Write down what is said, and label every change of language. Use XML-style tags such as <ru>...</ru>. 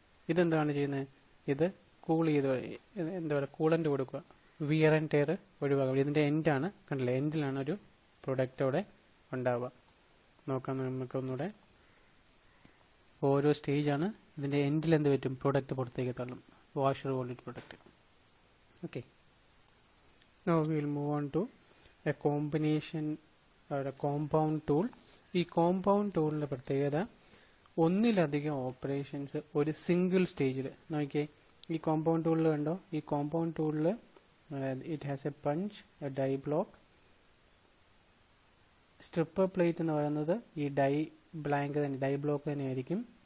<ml>ഇതെന്താണ് ചെയ്യുന്നത്, ഇത് കൂൾ ചെയ്ത് എന്താ പറയുക, കൂളൻ്റ് കൊടുക്കുക, വിയർ ആൻഡ് ടയർ ഒഴിവാക്കുക. ഇതിൻ്റെ എൻഡാണ്, കണ്ടില്ലേ, എൻഡിലാണ് ഒരു പ്രൊഡക്റ്റ് അവിടെ ഉണ്ടാവുക. നോക്കാം നമുക്കൊന്നുകൂടെ. ഓരോ സ്റ്റേജാണ്, ഇതിൻ്റെ എൻഡിൽ എന്ത് പറ്റും, പ്രൊഡക്റ്റ് പുറത്തേക്ക് തള്ളും, washer quality product. Okay,</ml> <en>Now we will move on to a combination or a compound tool.</en> <ml>ഈ കോമ്പൗണ്ട് ടൂളിന്റെ പ്രത്യേകത ഒന്നിലധികം ഓപ്പറേഷൻസ് ഒരു സിംഗിൾ സ്റ്റേജിൽ നോക്കിയേ. ഈ കോമ്പൗണ്ട് ടൂളിൽ കണ്ടോ, ഈ കോമ്പൗണ്ട് ടൂളിൽ</ml> <en>It has a punch, a die block.</en> <ml>Stripper plate എന്ന് പറയുന്നത് ഈ ഡൈ ബ്ലാങ്ക് തന്നെ, ഡൈ ബ്ലോക്ക് തന്നെയായിരിക്കും.</ml>